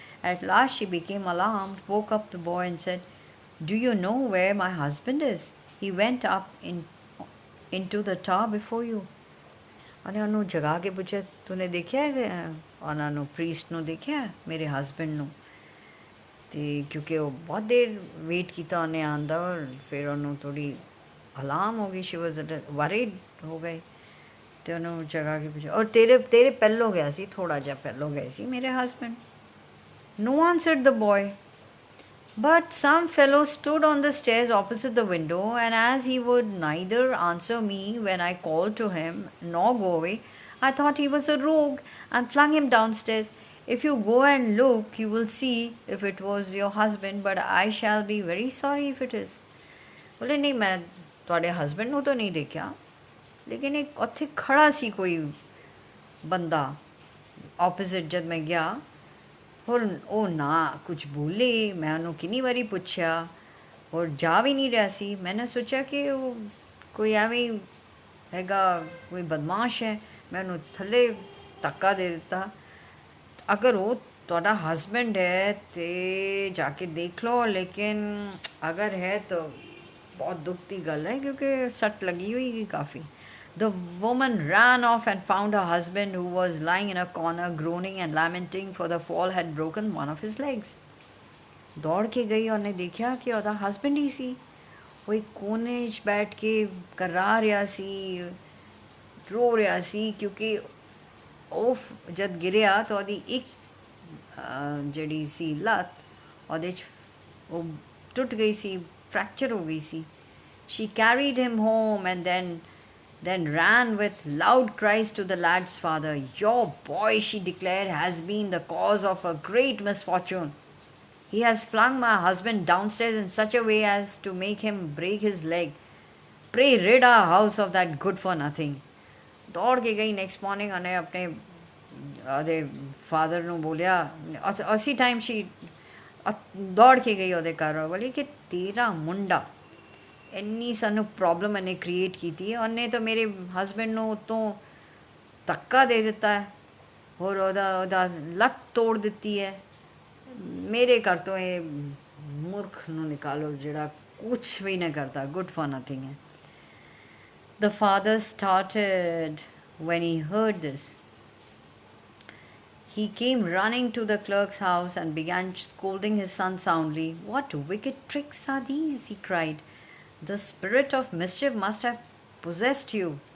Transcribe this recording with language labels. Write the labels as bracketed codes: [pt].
[en] At last she became alarmed, woke up the boy and said, "Do you know where my husband is? He went up into the tower before you." [pa] ਉਹਨੇ ਉਹਨੂੰ ਜਗਾ ਕੇ ਪੁੱਛਿਆ, ਤੂਨੇ ਦੇਖਿਆ ਹੈ ਉਹਨਾਂ ਨੂੰ, priest ਨੂੰ ਦੇਖਿਆ ਮੇਰੇ ਹਸਬੈਂਡ ਨੂੰ? ਅਤੇ ਕਿਉਂਕਿ ਉਹ ਬਹੁਤ ਦੇਰ ਵੇਟ ਕੀਤਾ ਉਹਨੇ ਆਉਣ ਦਾ, ਔਰ ਫਿਰ ਉਹਨੂੰ ਥੋੜ੍ਹੀ ਅਲਾਰਮ ਹੋ ਗਈ, [en] she was worried [pa] ਹੋ ਗਏ, ਅਤੇ ਉਹਨੂੰ ਜਗਾ ਕੇ ਪੁੱਛਿਆ, ਔਰ ਤੇਰੇ ਪਹਿਲੋਂ ਗਿਆ ਸੀ, ਥੋੜ੍ਹਾ ਜਿਹਾ ਪਹਿਲੋਂ ਗਏ ਸੀ ਮੇਰੇ husband. [en] No, answered the boy. But some fellow stood on the stairs opposite the window, and as he would neither answer me when I called to him nor go away, I thought he was a rogue and flung him downstairs. If you go and look, you will see if it was your husband, but I shall be very sorry if it is. [pa] बोले नहीं, मैं ਤੁਹਾਡੇ husband ਨੂੰ ਤਾਂ ਨਹੀਂ ਦੇਖਿਆ, ਲੇਕਿਨ ਇੱਕ ਉੱਥੇ ਖੜਾ ਸੀ ਕੋਈ ਬੰਦਾ ਆਪੋਜ਼ਿਟ ਜਦ ਮੈਂ ਗਿਆ, और ਉਹ ਨਾ ਕੁਝ ਬੋਲੇ. ਮੈਂ ਉਹਨੂੰ ਕਿੰਨੀ ਵਾਰੀ ਪੁੱਛਿਆ, ਔਰ ਜਾ ਵੀ ਨਹੀਂ ਰਿਹਾ ਸੀ. ਮੈਨੇ ਸੋਚਿਆ ਕਿ ਉਹ ਕੋਈ ਐਵੇਂ ਹੈਗਾ, ਕੋਈ ਬਦਮਾਸ਼ ਹੈ, ਮੈਂ ਉਹਨੂੰ ਥੱਲੇ ਧੱਕਾ ਦੇ ਦਿੱਤਾ. ਅਗਰ ਉਹ ਤੁਹਾਡਾ ਹਸਬੈਂਡ ਹੈ ਤੇ ਜਾ ਕੇ ਦੇਖ ਲਓ, ਲੇਕਿਨ ਅਗਰ ਹੈ ਤਾਂ ਬਹੁਤ ਦੁੱਖ ਦੀ ਗੱਲ ਹੈ, ਕਿਉਂਕਿ ਸੱਟ ਲੱਗੀ ਹੋਈ ਕਾਫੀ. [en] The woman ran off and found her husband, who was lying in a corner, groaning and lamenting, for the fall had broken one of his legs. [pa] ਦੌੜ ਕੇ ਗਈ, ਉਹਨੇ ਦੇਖਿਆ ਕਿ ਉਹਦਾ ਹਸਬੈਂਡ ਹੀ ਸੀ, ਉਹ ਇੱਕ ਕੋਨੇ 'ਚ ਬੈਠ ਕੇ ਕਰਾ ਰਿਹਾ ਸੀ, ਰੋ ਰਿਹਾ ਸੀ, ਕਿਉਂਕਿ ਉਹ ਜਦ ਗਿਰਿਆ ਤਾਂ ਉਹਦੀ ਇੱਕ ਜਿਹੜੀ ਸੀ ਲੱਤ ਉਹਦੇ 'ਚ ਉਹ ਟੁੱਟ ਗਈ ਸੀ, ਫ੍ਰੈਕਚਰ ਹੋ ਗਈ ਸੀ. [en] She carried him home and then ran with loud cries to the lad's father. "Your boy," she declared, "has been the cause of a great misfortune. He has flung my husband downstairs in such a way as to make him break his leg. Pray rid our house of that good-for-nothing." [pa] ਦੌੜ ਕੇ ਗਈ [en] next morning, [pa] ਉਹਨੇ ਆਪਣੇ ਉਹਦੇ father ਨੂੰ ਬੋਲਿਆ, ਉਸੇ time Shri ਦੌੜ ਕੇ ਗਈ ਉਹਦੇ ਘਰ, ਬੋਲੀ ਕਿ ਤੇਰਾ ਮੁੰਡਾ ਇੰਨੀ ਸਾਨੂੰ ਪ੍ਰੋਬਲਮ ਇਹਨੇ ਕ੍ਰੀਏਟ ਕੀਤੀ ਹੈ, ਉਹਨੇ ਤਾਂ ਮੇਰੇ ਹਸਬੈਂਡ ਨੂੰ ਉੱਤੋਂ ਧੱਕਾ ਦੇ ਦਿੱਤਾ ਹੈ, ਔਰ ਉਹਦਾ ਲੱਤ ਤੋੜ ਦਿੱਤੀ ਹੈ. ਮੇਰੇ ਘਰ ਤੋਂ ਇਹ ਮੂਰਖ ਨੂੰ ਨਿਕਾਲੋ ਜਿਹੜਾ ਕੁਛ ਵੀ ਨਹੀਂ ਕਰਦਾ, [en] good for nothing [pa] ਹੈ. [en] The father started when he heard this. He came running to the clerk's house and began scolding his son soundly. "What wicked tricks are these?" he cried. "The spirit of mischief must have possessed you."